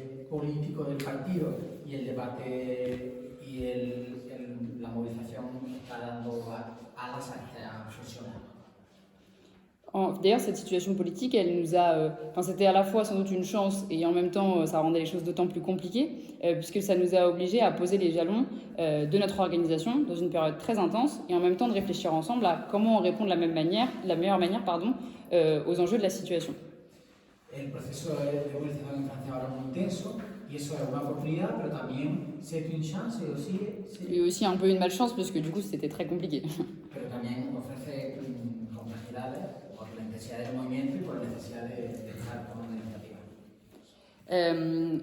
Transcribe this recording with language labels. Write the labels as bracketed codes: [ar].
[es] político del partido y el debate y la movilización está dando alas a esta obsesión. [fr] D'ailleurs, cette situation politique, elle nous a, enfin, c'était à la fois sans doute une chance et en même temps, ça rendait les choses d'autant plus compliquées, puisque ça nous a obligés à poser les jalons de notre organisation dans une période très intense et en même temps de réfléchir ensemble à comment on répond de la meilleure manière, aux enjeux de la situation. [es] El proceso de movilización en Francia ahora es muy intenso y eso es una oportunidad, pero también [fr] c'est une chance et aussi un peu une malchance, parce que du coup, c'était très compliqué. [es] Pero también ofrece complejidades por la intensidad del movimiento y por la necesidad de estar tomando iniciativa.